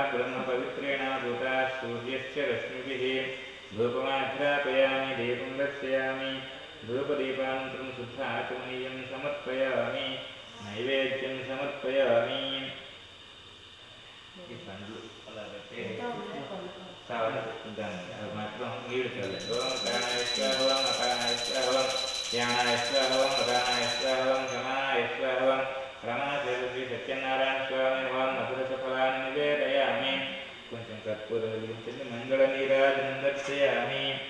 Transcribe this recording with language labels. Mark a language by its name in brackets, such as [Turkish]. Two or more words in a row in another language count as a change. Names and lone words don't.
[Sanskrit] ब्रह्मपवित्रेण पूताः सूर्यस्य रश्मिभिः धूपमाघ्रापयामि दीपं दर्शयामि धूपदीपानन्तरं शुद्धाचमनीयं समर्पयामि नैवेद्यं समर्पयामि [Telugu] ఈ పండ్లు అలా పెట్టి సావన పెట్టుకుంటాను అది మాత్రం నీళ్ళు చల్లండి [Sanskrit] ఓం ప్రాణాయ స్వాహం అపానాయ స్వాహం ధ్యానాయ స్వాహం అపానాయ స్వాహం సమానాయ స్వాహం రమాదేవి శ్రీ సత్యనారాయణ స్వామి భవం మధుర సఫలాన్ని నివేదయామి [Telugu] కొంచెం కర్పూర వెలిగించండి [Sanskrit] మంగళ నీరాజనం దర్శయామి